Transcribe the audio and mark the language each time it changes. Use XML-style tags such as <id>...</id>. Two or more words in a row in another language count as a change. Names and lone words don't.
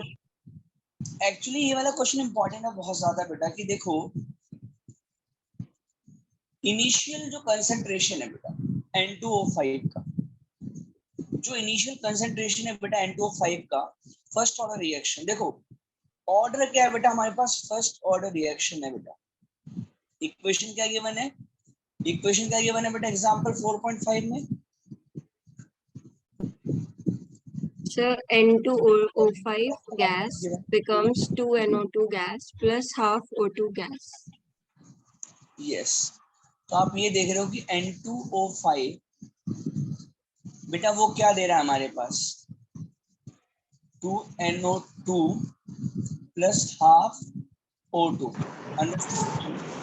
<hi>एक्चुअली ये वाला</hi> <en>question important</en> <hi>है बहुत ज्यादा बेटा, कि देखो इनिशियल जो कंसंट्रेशन है बेटा N2O5 का, जो</hi> <en>initial concentration</en> <hi>है बेटा N2O5 का,</hi> <en>first order reaction,</en> <hi>देखो ऑर्डर क्या है बेटा हमारे पास,</hi> <en>first order reaction</en> <hi>है बेटा। इक्वेशन क्या गिवन है, इक्वेशन क्या गिवन है बेटा एग्जांपल 4.5 में?</hi> <en>Sir, N2O5 gas becomes 2NO2 gas plus half O2 gas.</en> <hi>यस, तो आप ये देख रहे हो कि N2O5 बेटा वो क्या दे रहा है हमारे पास,</hi> <en>2NO2 plus half O2.</en> <hi>अंडरस्टैंड?</hi>